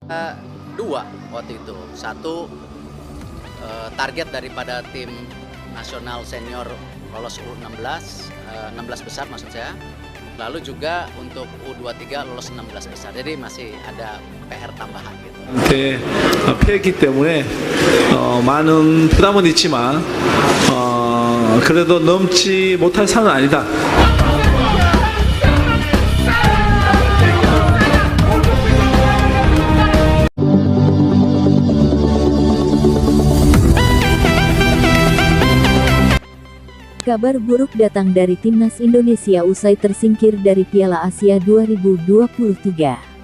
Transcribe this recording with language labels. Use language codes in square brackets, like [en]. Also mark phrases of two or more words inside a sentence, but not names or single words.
[id] Eee, 2 waktu itu. Satu, target daripada tim nasional senior lolos U16, 16 besar maksud saya. Lalu juga untuk U23 lolos 16 besar. Jadi masih ada PR tambahan gitu. [ko] 한테 패했기 때문에 많은 부담은 있지만 그래도 넘지 못할 산은 아니다. [id] Kabar buruk datang dari timnas Indonesia usai tersingkir dari Piala Asia 2023.